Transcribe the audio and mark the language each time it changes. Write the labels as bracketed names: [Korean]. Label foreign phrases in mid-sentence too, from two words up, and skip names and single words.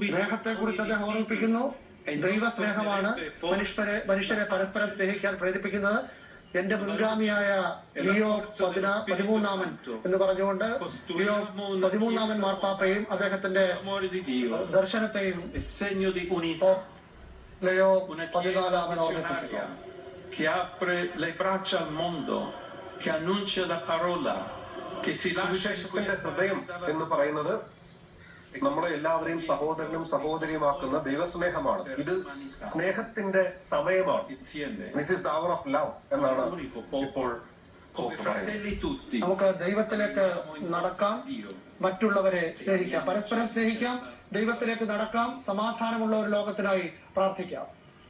[Malayalam] സ്നേഹത്തെ കുറിച്ച് അദ്ദേഹം ഓർമ്മിപ്പിക്കുന്നു. ദൈവസ്നേഹമാണ് മനുഷ്യരെ പരസ്പരം സ്നേഹിക്കാൻ പ്രേരിപ്പിക്കുന്നത്. എന്റെ മുൻഗാമിയായ ലിയോ 13 എന്ന് പറഞ്ഞുകൊണ്ട് ലിയോ 13 മാർപ്പാപ്പയും അദ്ദേഹത്തിന്റെ ദർശനത്തെയും ലിയോ 14 ഓർമ്മിപ്പിക്കുന്നു. [Italian] che apre le braccia al mondo, che annuncia la parola, che si [Malayalam] സുവിശേഷത്തിന്റെ ഹൃദയം എന്ന് പറയുന്നത് നമ്മളെ എല്ലാവരെയും സഹോദരനും സഹോദരിയുമാക്കുന്ന ദൈവസ്നേഹമാണ്. ഇത് സ്നേഹത്തിന്റെ സമയമാണ്. [English] this is the hour of love [Malayalam] എന്നാണ് ഇപ്പോൾ നമുക്ക് ദൈവത്തിലേക്ക് നടക്കാം, മറ്റുള്ളവരെ സ്നേഹിക്കാം, പരസ്പരം സ്നേഹിക്കാം, ദൈവത്തിലേക്ക് നടക്കാം, സമാധാനമുള്ള ഒരു ലോകത്തിനായി പ്രാർത്ഥിക്കാം.